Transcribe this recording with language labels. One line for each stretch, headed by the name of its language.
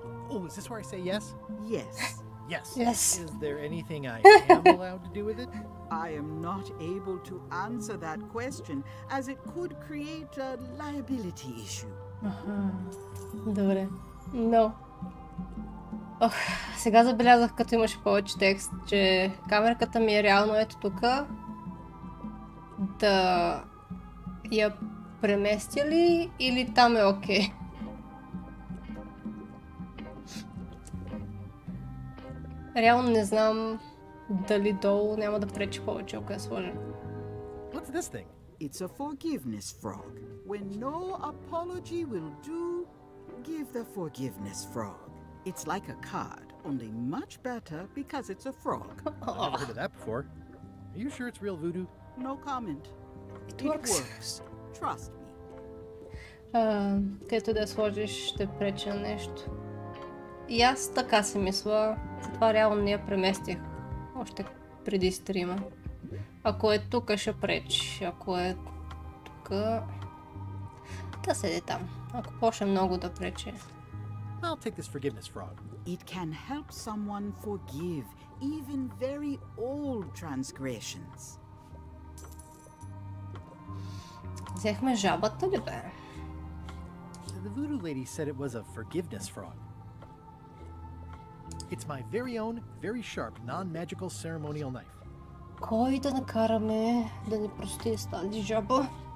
English: Oh, is this where I say yes? Yes. Yes. Yes. Is there anything I am allowed to do with it? I am not able to answer that question, as it could create a liability issue.
Bulgarian: Добре. Но. Ох, сега забелязах, като имаше повече текст, че камерката ми е реално ето тук. Да я преместя ли или там е окей? Реално не знам дали долу няма да пречи повече, ако я сложа.
English: What's this thing? It's a forgiveness frog. When no apology will do, give the forgiveness frog. It's like a card, only much better because it's a frog. I've never heard of that before. Are you sure it's real voodoo? No comment. It It works. works. Trust me.
Bulgarian: Където да я сложиш, ще пречи на нещо. И аз така си мисля, затова реално не я преместих още преди стрима. Ако е тук, ще пречи. Ако е тук, да седи там. Ако почне много да пречи.
English: I'll take this forgiveness frog. It can help someone forgive even very old transgressions.
Bulgarian: Взехме жабата ли бе?
English: The voodoo lady said it was a forgiveness frog. It's my very own, very sharp, non-magical ceremonial knife.
Bulgarian: Кой да накараме да ни прости с тази жаба?